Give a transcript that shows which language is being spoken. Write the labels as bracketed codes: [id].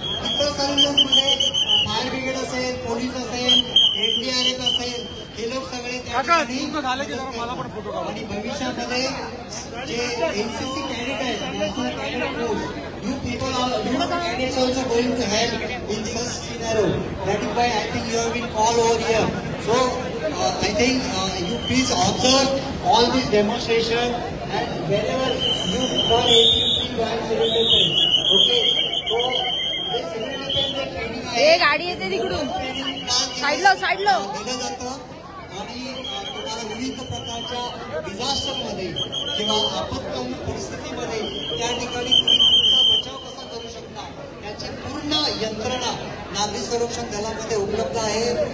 [mr] इतर सर्व्हिसेसमध्ये fire brigade असेल, police असेल, एनडीआरएफ असेल, हे लोक सगळे त्या ठिकाणी आणि भविष्यामध्ये जे एनसीसी कॅडेट आहेत national cadet force [en] you people are candidates also going to help in such scenario. That is why I think you have been called over here. So I think you please observe all this demonstration and whenever you call ACC you have civil defense. Okay. So this civil defense training [mr] हे गाडी येते तिकडून साईडला दिलं जातं आणि तुम्हाला विविध प्रकारच्या डिझास्टरमध्ये किंवा आपत्कालीन परिस्थितीमध्ये त्या ठिकाणी बचाव कसा करू शकता याची पूर्ण यंत्रणा नागरी संरक्षण दलामध्ये उपलब्ध आहे.